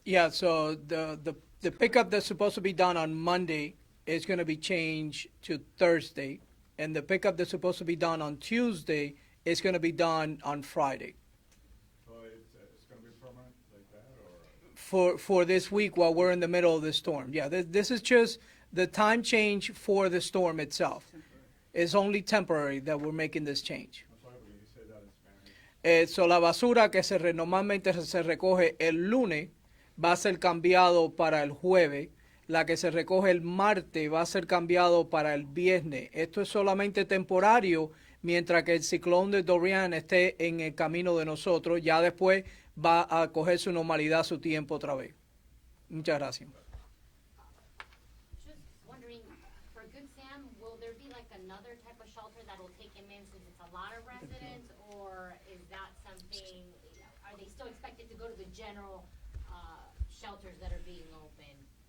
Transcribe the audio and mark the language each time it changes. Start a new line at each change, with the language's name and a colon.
English: Yeah, so the pickup that's supposed to be done on Monday is going to be changed to Thursday, and the pickup that's supposed to be done on Tuesday is going to be done on Friday. So it's gonna be permanent like that, or? for this week while we're in the middle of the storm. Yeah, this is just the time change for the storm itself. It's only temporary that we're making this change. I'm sorry, but you said that in Spanish.
Spanish: So la basura que normalmente se recoge el lunes va a ser cambiado para el jueves. La que se recoge el martes va a ser cambiado para el viernes. Esto es solamente temporario mientras que el ciclón de Dorian esté en el camino de nosotros. Ya después va a coger su normalidad, su tiempo otra vez. Muchas gracias.
English: Just wondering, for Good Sam, will there be like another type of shelter that will take him in since it's a lot of residents? Or is that something, are they still expected to go to the general shelters that are being opened?